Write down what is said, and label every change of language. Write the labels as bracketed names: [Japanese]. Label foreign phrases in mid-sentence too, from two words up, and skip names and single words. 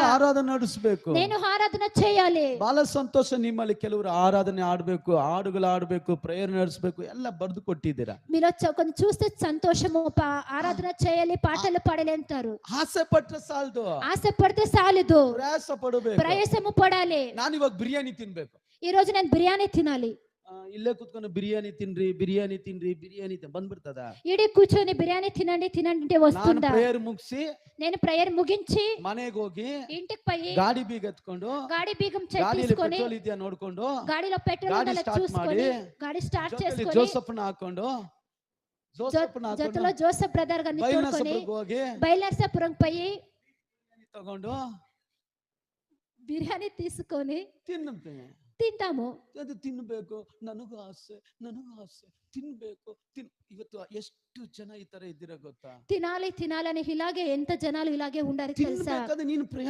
[Kannada] ಆರಾಧನೆ ನಡೆಸಬೇಕು. [Telugu] నేను ఆరాధన చేయాలి. [Kannada] ಬಹಳ ಸಂತೋಷ, ನಿಮ್ಮಲ್ಲಿ ಕೆಲವರು ಆರಾಧನೆ ಆಡ್ಬೇಕು, ಹಾಡುಗಳು ಆಡ್ಬೇಕು, ಪ್ರೇಯರ್ ನಡೆಸಬೇಕು ಎಲ್ಲ ಬರೆದು ಕೊಟ್ಟಿದ್ದೀರಾ. [Telugu] మీలో కొంచెం చూస్తే సంతోషము, ఆరాధన చేయాలి, పాటలు పాడాలి అంటారు. [Kannada] ಆಸೆ ಪಟ್ರೆ ಸಾಲದು, [Telugu] ఆశ పడితే చాలదు, [Kannada] ಪ್ರಯಾಸ ಪಡಬೇಕು. [Telugu] ప్రయాసము పడాలి. [Kannada] ನಾನು ಇವಾಗ ಬಿರಿಯಾನಿ ತಿನ್ಬೇಕು, [Telugu] ఈ రోజు నేను బిర్యానీ తినాలి. [Kannada] ಇಲ್ಲೇ ಕುತ್ಕೊಂಡು ಬಿರಿಯಾನಿ ತಿನ್ರಿ ಬಿರಿಯಾನಿ ತಿನ್ರಿ ಬಿರಿಯಾನಿ ಬಂದ್ಬಿಡ್ತದ. [Telugu] ఈడే కూర్చొని బిర్యానీ తినండి తినండి అంటే [Kannada] ನಾನು [Telugu] వస్తుందా? [Kannada] ಪ್ರೇಯರ್ ಮುಗಿಸಿ [Telugu] నేను ప్రేయర్ ముగించి [Kannada] ಮನೆಗೆ ಹೋಗಿ [Telugu] ఇంటికి పోయి [Kannada] ಗಾಡಿ ಬೀಗ ಎತ್ಕೊಂಡು [Telugu] గాడి బీగం [Kannada] ಗಾಡಿಯಲ್ಲಿ [Telugu] తీసుకొని [Kannada] ಪೆಟ್ರೋಲ್ ಇದೆಯಾ ನೋಡ್ಕೊಂಡು [Telugu] గాడిలో పెట్రోల్ [Kannada] ಗಾಡಿ [Telugu] ఉండాలో [Kannada] ಸ್ಟಾರ್ಟ್ [Telugu] చూసుకొని [Kannada] ಮಾಡಿ [Telugu] గాడి స్టార్ట్ [Kannada] ಜೊತೆಲಿ [Telugu] చేసుకొని [Kannada] ಜೋಸಫ್ನ ಹಾಕೊಂಡು [Telugu] జతలో జోసెఫ్ బ్రదర్ గారిని తోడుకొని [Kannada] ಬೈಲ್ನಸಪುರಕ್ಕೆ ಹೋಗಿ [Telugu] బయలుదేరసపురం పోయి [Kannada] ತಗೊಂಡು [Telugu] బిర్యానీ తీసుకొని [Kannada] ತಿನ್ನುತ್ತೇನೆ. [Telugu] తింటాము. [Kannada] ಅದು ತಿನ್ಬೇಕು, ನನಗೂ ಆಸೆ ತಿನ್ಬೇಕು. ಇವತ್ತು ಎಷ್ಟು ಜನ ಈ ತರ ಇದ್ದೀರಾ ಗೊತ್ತಾ? [Telugu] తినాలి తినాలని ఇలాగే ఎంత జనాలు ఇలాగే ఉండారు తెలుసా? [Kannada] ತಿನ್ಬೇಕಾದ್ರೆ ನೀನು ಪ್ರಯಾಸ